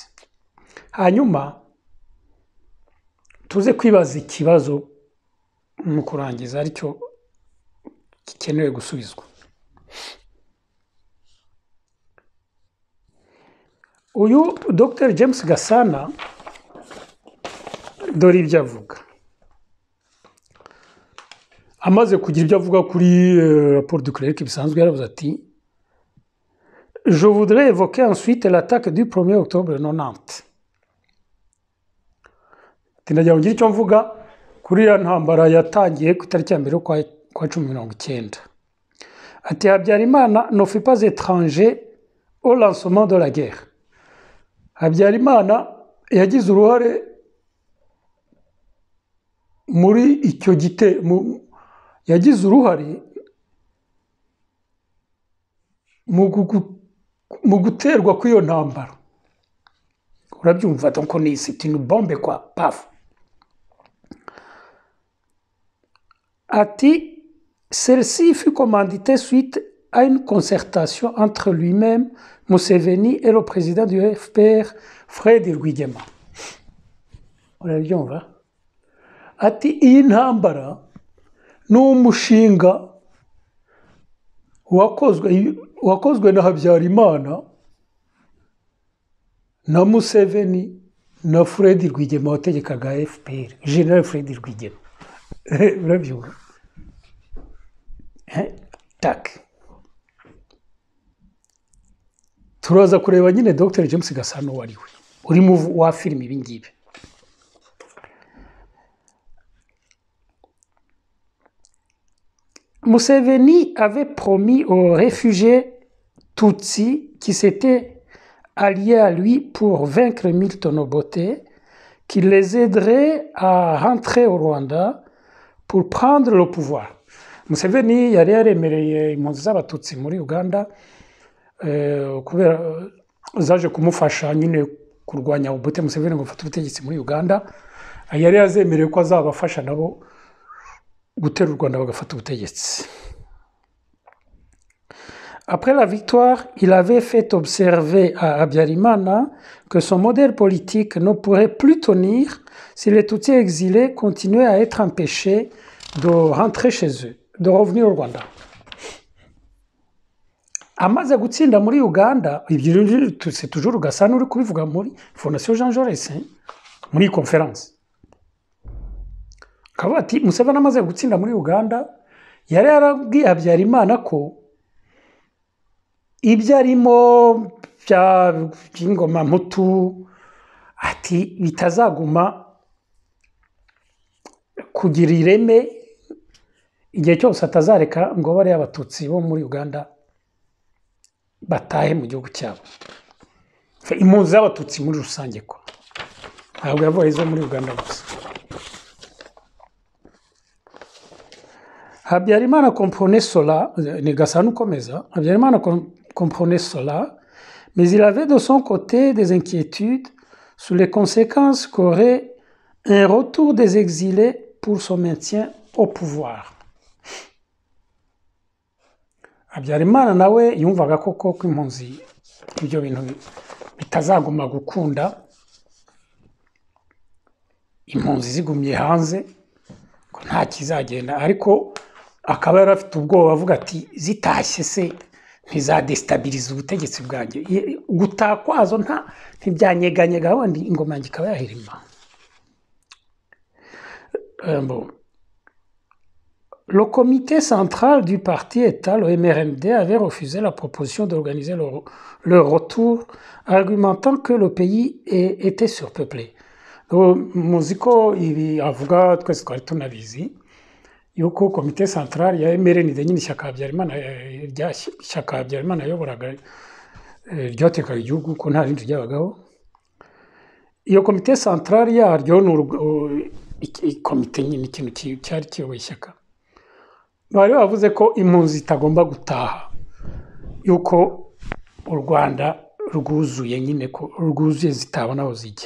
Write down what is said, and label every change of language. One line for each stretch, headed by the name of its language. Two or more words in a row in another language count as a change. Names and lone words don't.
Kinyarwanda: Hanyuma tuze kwibaza ikibazo mu kurangiza aricyo gikenewe gusubizwa. Uyu Dr James Gasana dore ibyo avuga. Amaze kugira ibyo avuga kuri rapport du Clerc bisanzwe, yaravuze ati:
French: Je voudrais évoquer ensuite l'attaque du 1er octobre 90.
Kinyarwanda: nagira ngo ngire icyo mvuga kuri ya ntambara yatangiye ku itariki ya mbere kwa 10/19.
French: Ati Habyarimana ne fut pas étranger au lancement de la guerre.
Kinyarwanda: Habyarimana yagize uruhare muri icyo yagize uruhare mu guterwa kw'iyo ntambara.
French: Urabyumva donc c'est une bombe quoi, paf. Ati celle-ci fut commanditée suite à une concertation entre lui-même, Museveni et le président du FPR, Fred Rwigema.
Kinyarwanda: Urabyumva? Ati iyi ntambara ni umushinga wakozwe na Habyarimana na Museveni na Fred Rwigema wategekaga FPR, General Fred Rwigema. Urabyumva? Tak. Turaza kureba nyine Dr James Gasana wariwe uri mu wa film ibi ngibi.
French: Museveni avait promis aux réfugiés Tutsis qui s'étaient alliés à lui pour vaincre Milton Obote qu'il les aiderait à rentrer au Rwanda pour prendre le pouvoir.
Kinyarwanda: Museveni yari yaremereye impunzi z'abatutsi muri Uganda kubera zaje kumufasha nyine kurwanya Obote Museveni ngo afate ubutegetsi muri Uganda. Yari yazemereye ko azabafasha nabo gutera u Rwanda bagafata ubutegetsi.
French: Après la victoire, il avait fait observer à Habyarimana que son modèle politique ne pourrait plus tenir si les Tutsis exilés continuaient à être empêchés de rentrer chez eux, de revenir au Rwanda.
Kinyarwanda: Amaze gutsinda muri Uganda,
French: c'est toujours
Kinyarwanda: Gasana uri kubivuga muri Fondation Jean Jaurès muri conférence. Akavuga ati Museveni amaze gutsinda muri Uganda yari yarabwiye Habyarimana ko ibyo arimo by'ingoma mputu ati bitazaguma kugira ireme igihe cyose atazareka ngo bari abatutsi bo muri Uganda batahe mu gihugu cyabo. Impunzi z'abatutsi muri rusange ko ntabwo yavuye zo muri Uganda gusa.
French: Habyarimana comprenait cela, Gasana ukomeza, Habyarimana comprenait cela, mais il avait de son côté des inquiétudes sur les conséquences qu'aurait un retour des exilés pour son maintien au pouvoir.
Kinyarwanda: Habyarimana nawe yumvaga koko ko impunzi ibyo bintu bitazaguma gukunda, impunzi zigumye hanze ko nta kizagenda, ariko akaba yarafite ubwoba avuga ati zitashye se ntizadestabiliza ubutegetsi bwanjye, gutakwazo ntibyanyeganyega wandi ingoma yanjye ikaba yahirima.
French: Le comité central du parti État, le MRND, avait refusé la proposition d'organiser leur retour, argumentant que le pays était surpeuplé.
Kinyarwanda: Muziko ibi avuga twese twari tunabizi yuko komite central ya MRND nyine ishyaka Habyarimana yayoboraga ryatekaga igihugu ko nta rindi ryabagaho. Iyo komite central yaryo komite nyine ikintu cyari kiyoboye ishyaka bari bavuze ko impunzi itagomba gutaha, yuko u Rwanda rwuzuye nyine ko rwuzuye zitabona aho zijya.